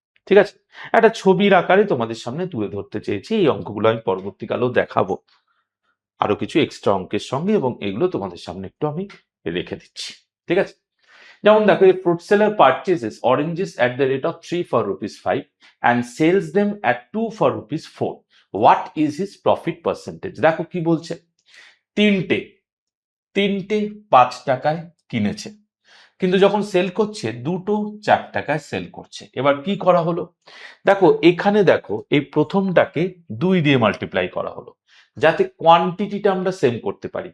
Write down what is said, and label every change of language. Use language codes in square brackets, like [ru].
[bn] ঠিক আছে, একটা ছবির আকারে তোমাদের সামনে তুলে ধরতে চেয়েছি। এই অঙ্কগুলো আমি পরবর্তীকালেও দেখাবো আরো কিছু এক্সট্রা অঙ্কের সঙ্গে, এবং এগুলো তোমাদের সামনে একটু আমি রেখে দিচ্ছি। ঠিক আছে, যেমন দেখো, এই [en] Fruit seller purchases oranges at the rate of 3 for ₹5 and sells them at 2 for ₹4. What is his profit percentage? [bn] দেখো কি বলছে, তিনটে 5 টাকায় কিনেছে, কিন্তু যখন সেল করছে দুটো 4 টাকায় সেল করছে। এবার কি করা হলো? দেখো এখানে দেখো, এই প্রথমটাকে 2 দিয়ে মাল্টিপ্লাই করা হলো যাতে কোয়ান্টিটিটা আমরা সেম করতে পারি।